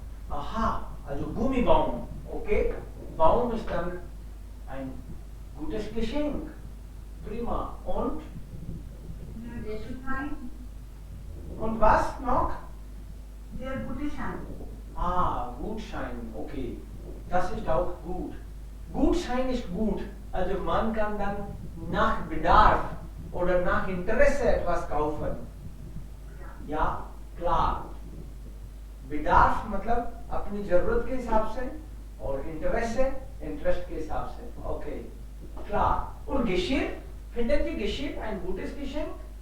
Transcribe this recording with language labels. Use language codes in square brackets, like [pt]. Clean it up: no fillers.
[de] Aha, also Gummibaum, okay? Baum ist dann ein gutes Geschenk. Prima. Und Der Schein, was noch? der gute Schein. Ah, Gutschein, okay. Das ist auch gut. Gutschein ist gut. Also man kann dann nach Bedarf oder nach Interesse etwas kaufen. Ja, klar. [hi] बेदार्फ मतलब अपनी जरूरत के हिसाब से और interest के हिसाब से okay [de] klar und Geschirr finden Sie Geschirr ein gutes Geschenk